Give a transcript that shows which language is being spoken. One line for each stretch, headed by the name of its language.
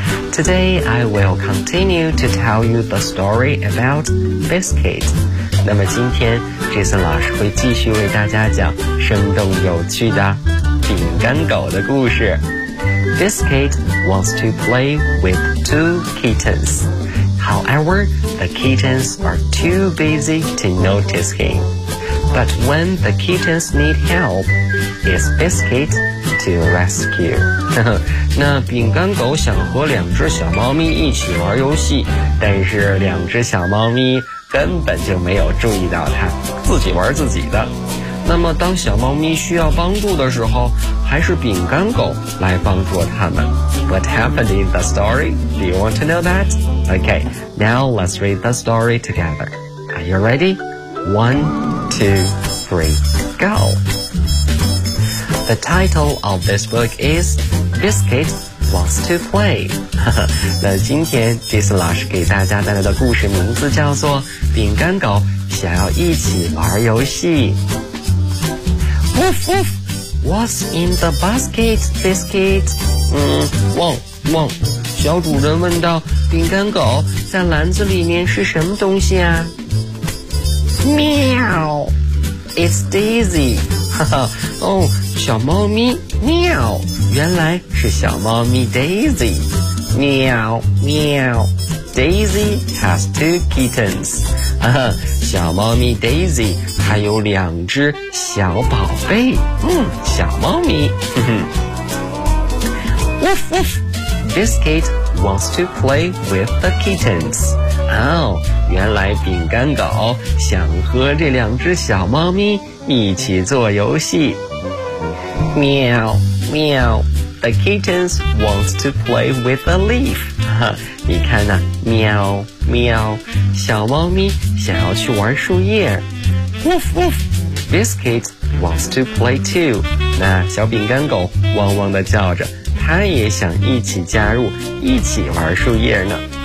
English: Today I will continue to tell you the story about Biscuit.
Chinese: 那么今天 Jason 老师会继续为大家讲生动有趣的饼干狗的故事。
English: Biscuit wants to play with two kittens. However, the kittens are too busy to notice him. But when the kittens need help, it's Biscuit to rescue.
Chinese: 那饼干狗想和两只小猫咪一起玩游戏，但是两只小猫咪根本就没有注意到它，自己玩自己的。那么当小猫咪需要帮助的时候，还是饼干狗来帮助它们。
English: What happened in the story? Do you want to know that? Okay, now let's read the story together. Are you ready? One, two, three, go. The title of this book is Biscuit Wants to Play.
Chinese: 那今天 Jason 老师给大家带来的故事名字叫做饼干狗想要一起玩游戏。
English: Woof woof, what's in the basket, Biscuit?
Chinese: 汪汪，小主人问道，饼干狗在篮子里面是什么东西啊？
English: 喵 ，It's Daisy.
Chinese: 哈哈，哦，小猫咪，喵，原来是小猫咪 Daisy. 喵喵，
English: Daisy has two kittens.
Chinese: 哈哈，小猫咪 Daisy 还有两只小宝贝。小猫咪。 Woof woof,
English: Biscuit wants to play with the kittens. 哦，
Chinese: 原来饼干狗想和这两只小猫咪一起做游戏。喵喵
English: ，The kittens wants to play with a leaf。
Chinese: 你看呐、啊，喵喵，小猫咪想要去玩树叶。 Woof woof,
English: Biscuit wants to play too。
Chinese: 那小饼干狗汪汪地叫着，它也想一起加入，一起玩树叶呢。